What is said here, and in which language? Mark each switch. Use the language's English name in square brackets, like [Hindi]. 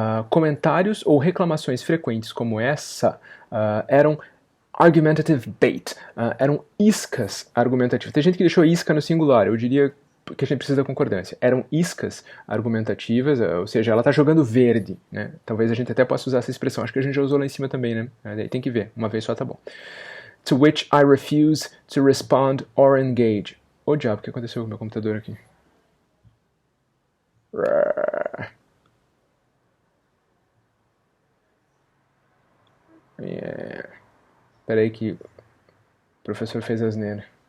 [Portuguese] Comentários ou reclamações frequentes como essa eram [English] argumentative bait, [Portuguese] eram iscas argumentativas. Tem gente que deixou isca no singular, eu diria que a gente precisa da concordância. Eram iscas argumentativas, ou seja, ela está jogando verde, né? Talvez a gente até possa usar essa expressão, acho que a gente já usou lá em cima também, né? Daí tem que ver, uma vez só tá bom. [English] To which I refuse to respond or engage. [Portuguese] Ô diabo, o que aconteceu com o meu computador aqui? Peraí que o professor fez asneira.